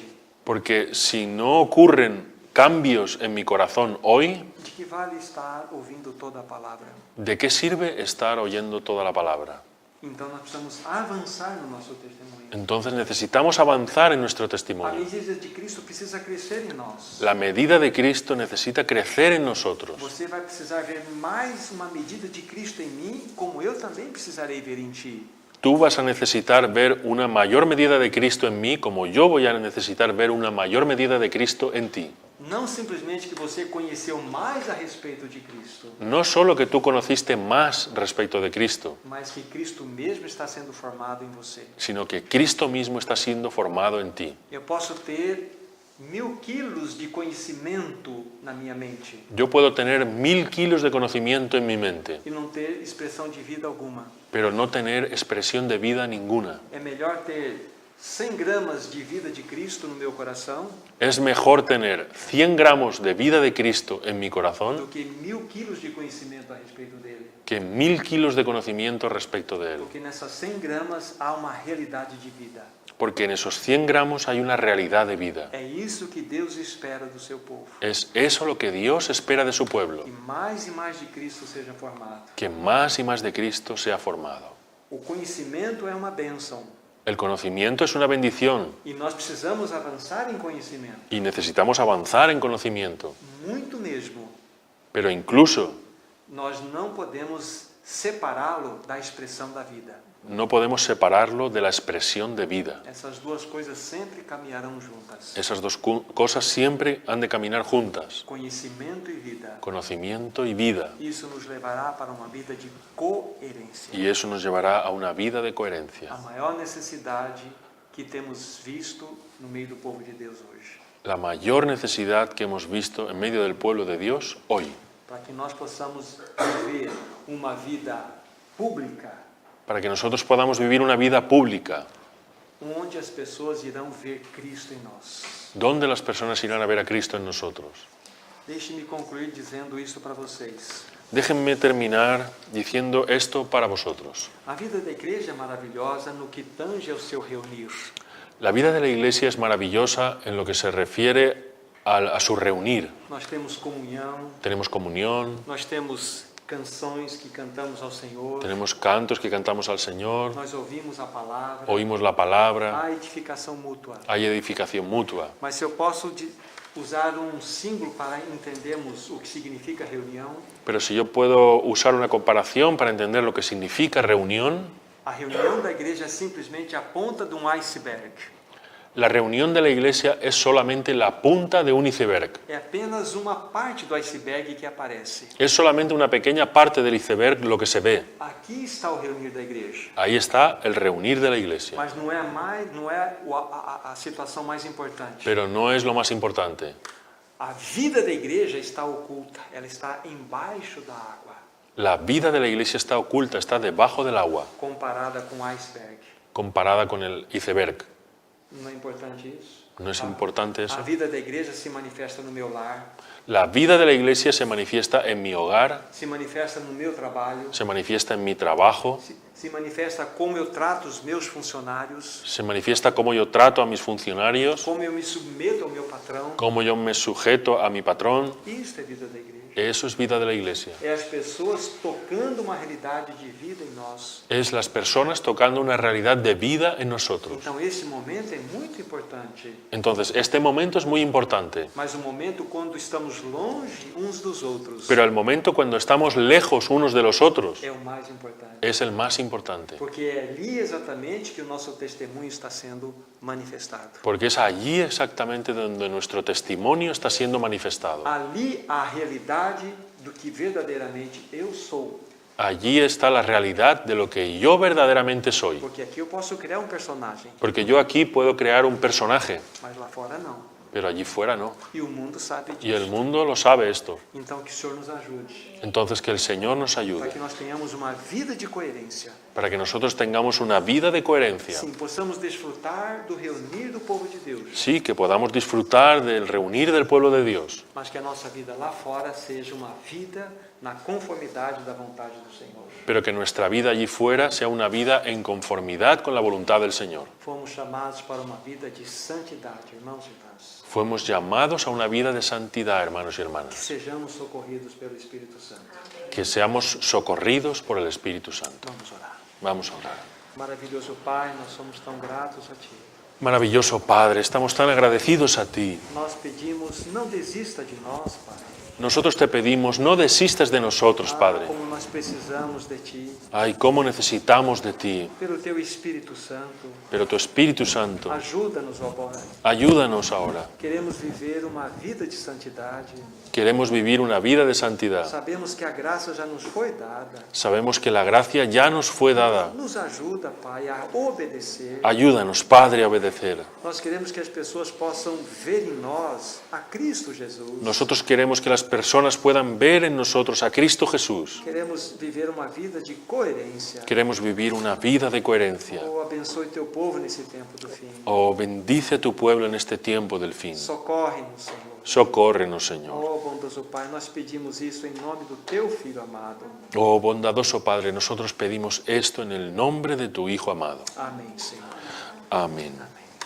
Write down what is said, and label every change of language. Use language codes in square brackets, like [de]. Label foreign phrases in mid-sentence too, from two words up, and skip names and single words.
[es] Porque si no ocurren cambios en mi corazón hoy, [pt] de que vale estar ouvindo toda a palavra? [es] ¿de qué sirve estar oyendo toda la palabra? [pt] Então nós precisamos avançar no nosso testemunho. [es] Entonces necesitamos avanzar en nuestro [pt] A [es] testimonio. [pt] medida de Cristo precisa crescer em nós. [es] La medida de Cristo necesita crecer en nosotros. [pt] Você vai precisar ver mais uma medida de Cristo em mim, como eu também precisarei ver em ti. [es] Tú vas a necesitar ver una mayor medida de Cristo en mí, como yo voy a necesitar ver una mayor medida de Cristo en ti. [pt] Não simplesmente que você conheceu mais a respeito de Cristo, [es] No solo que tú conociste más respecto de Cristo, [pt] mas que Cristo mesmo está sendo formado em você. [es] sino que Cristo mismo está siendo formado en ti. [pt] Eu posso ter 1000 quilos de conhecimento na minha mente [es] Yo puedo tener 1000 kilos de conocimiento en mi mente, [pt] e não ter expressão de vida alguma. [es] pero no tener expresión de vida ninguna. [pt] É melhor ter 100 gramas de vida de Cristo no meu coração [es] Es mejor tener 100 gramos de vida de Cristo en mi corazón [pt] do que 1000 quilos de conhecimento a respeito dele. [es] que 1000 kilos de conocimiento respecto de él. [pt] Porque nessas 100 gramas há uma realidade de vida. [es] Porque en esos 100 gramos hay una realidad de vida. [pt] É isso que Deus espera do seu povo. [es] Es eso lo que Dios espera de su pueblo, [pt] Que mais e mais de Cristo seja formado. [es] que más y más de Cristo sea formado. [pt] O conhecimento é uma bênção [es] El conocimiento es una bendición [pt] e nós precisamos avançar em conhecimento, [es] y necesitamos avanzar en conocimiento, [pt] muito mesmo. [es] pero incluso [pt] Nós não podemos separá-lo da expressão da vida. [es] no podemos separarlo de la expresión de vida. [pt] Essas duas coisas sempre caminharão juntas. [es] Esas dos cosas siempre han de caminar juntas, [pt] Conhecimento e vida. [es] conocimiento y vida, [pt] Isso nos levará para uma vida de coerência. [es] y eso nos llevará a una vida de coherencia. [pt] A maior necessidade que temos visto no meio do povo de Deus hoje. [es] La mayor necesidad que hemos visto en medio del pueblo de Dios hoy, [pt] Para que nós possamos viver uma vida pública, [es] para que nosotros podamos vivir una vida pública, [pt] onde as pessoas irão ver Cristo em nós. [es] donde las personas irán a ver a Cristo en nosotros. [pt] Deixe-me concluir dizendo isso para vocês. [es] Déjenme terminar diciendo esto para vosotros. [pt] A vida da igreja é maravilhosa no que tange ao seu reunir. [es] La vida de la Iglesia es maravillosa en lo que se refiere a su reunir. [pt] Nós temos comunhão, [es] Tenemos comunión, [pt] nós temos canções que cantamos ao Senhor, [es] tenemos cantos que cantamos al Señor, [pt] nós ouvimos a palavra, [es] oímos la palabra, [pt] há edificação mútua. [es] hay edificación mutua. [pt] Mas se eu posso usar um símbolo para entendermos o que significa reunião, [es] Pero si yo puedo usar una comparación para entender lo que significa reunión, [pt] a reunião da igreja é simplesmente a ponta de um iceberg. [es] la reunión de la Iglesia es solamente la punta de un iceberg. [pt] É apenas uma parte do iceberg que aparece. [es] Es solamente una pequeña parte del iceberg lo que se ve. [pt] Aqui está o reunir da igreja. [es] Ahí está el reunir de la Iglesia. [pt] Mas não é a situação mais importante. [es] Pero no es lo más importante. [pt] A vida da igreja está oculta, ela está embaixo da água, [es] La vida de la Iglesia está oculta, está debajo del agua, [pt] comparada com o iceberg. [es] comparada con el iceberg. [pt] Não é importante isso? [es] ¿No es importante eso? [pt] A vida da igreja se manifesta no meu lar, [es] La vida de la iglesia se manifiesta en mi hogar, [pt] se manifesta no meu trabalho, [es] se manifiesta en mi trabajo, [pt] se manifesta como eu trato os meus funcionários, [es] se manifiesta cómo yo trato a mis funcionarios, [pt] como eu me submeto ao meu patrão. [es] cómo yo me sujeto a mi patrón. [pt] Isso é vida da igreja. [es] Eso es vida de la iglesia. [pt] É as pessoas tocando uma realidade de vida em nós. [es] Es las personas tocando una realidad de vida en nosotros. [pt] Então esse momento é muito importante. [es] Entonces, este momento es muy importante, [pt] Mas o momento quando estamos longe uns dos outros [es] pero el momento cuando estamos lejos unos de los otros [pt] é o mais importante. [es] es el más importante, [pt] Porque é ali exatamente que o nosso testemunho está sendo manifestado. [es] porque es allí exactamente donde nuestro testimonio está siendo manifestado. [pt] Ali a realidade do que verdadeiramente eu sou. [es] Allí está la realidad de lo que yo verdaderamente soy, [pt] Porque aqui eu posso criar um personagem, [es] porque yo aquí puedo crear un personaje, [pt] mas lá fora não. [es] pero allí fuera no. [pt] E o mundo sabe [es] Y el [pt] disso. [es] mundo lo sabe esto. [pt] Então que o Senhor nos ajude, [es] Entonces, que el Señor nos [pt] para [es] ayude, [pt] que nós tenhamos uma vida de coerência. [es] para que nosotros tengamos una vida de coherencia. [pt] Sim, possamos desfrutar do reunir do povo de Deus, [es] Sí, que podamos disfrutar del reunir del pueblo de Dios, [pt] mas que a nossa vida lá fora seja uma vida na conformidade da vontade do Senhor. [es] pero que nuestra vida allí fuera sea una vida en conformidad con la voluntad del Señor. [pt] Fomos chamados para uma vida de santidade, irmãos e irmãs. [es] Fuimos llamados a una vida de santidad, hermanos y [pt] Que [es] hermanas, [pt] sejamos socorridos pelo Espírito Santo. [es] que seamos socorridos por el Espíritu Santo. [pt] Vamos orar. [es] Vamos a orar. [pt] Maravilhoso Pai, nós somos tão gratos a Ti. [es] Maravilloso Padre, estamos tan agradecidos a ti. [pt] Nós pedimos, não desista de nós, Pai. [es] Nosotros te pedimos, no desistas de nosotros, Padre. [pt] Como nós precisamos de Ti, [es] Ay, cómo necesitamos de ti. [pt] pelo Teu Espírito Santo. [es] Pero tu Espíritu Santo, [pt] Ajuda-nos, ó Pai. [es] ayúdanos ahora. [pt] Queremos viver uma vida de santidade. [es] Queremos vivir una vida de santidad. [pt] Sabemos que a graça já nos foi dada. [es] Sabemos que la gracia ya nos fue dada. [pt] Nos ajuda, Pai, a obedecer. [es] Ayúdanos, Padre, a obedecer. [pt] Nós queremos que as pessoas possam ver em nós a Cristo Jesus. [es] Nosotros queremos que las personas puedan ver en nosotros a Cristo Jesús. [pt] Queremos viver uma vida de coerência. [es] Queremos vivir una vida de coherencia. [pt] Oh, abençoe teu povo nesse tempo do fim. [es] Oh, bendice a tu pueblo en este tiempo del fin. [pt] Socorre-nos, Senhor. [es] Socórrenos, Señor. [pt] Oh, bondoso Pai, nós pedimos isso em nome do teu Filho amado. [es] Oh, bondadoso Padre, nosotros pedimos esto en el nombre de tu Hijo amado. [pt] Amém, Senhor. [es] Amén. [pt] Amém.